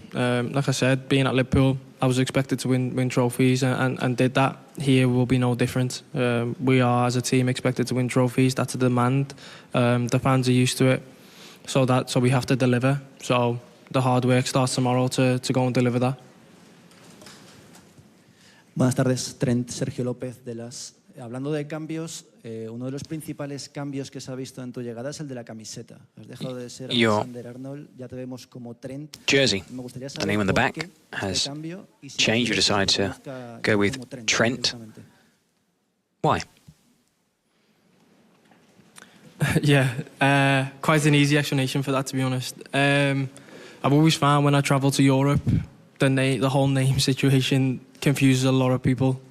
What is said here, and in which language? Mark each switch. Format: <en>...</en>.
<en>Like I said, being at Liverpool, I was expected to win trophies and did that. Here will be no different. We are, as a team, expected to win trophies. That's a demand. The fans are used to it. So we have to deliver. So the hard work starts tomorrow to go and deliver that.</en> <es>Buenas tardes, Trent, Sergio López de las. Hablando de cambios, uno de los principales cambios que se ha visto en tu llegada es el de la camiseta. Has dejado de ser Alexander Arnold, ya te vemos como Trent.</es> <en>Jersey, the name on the back has changed. You decided to go with Trent. Why? Yeah, quite an easy explanation for that, to be honest. I've always found when I travel to Europe, the whole name situation confuses a lot of people.</en>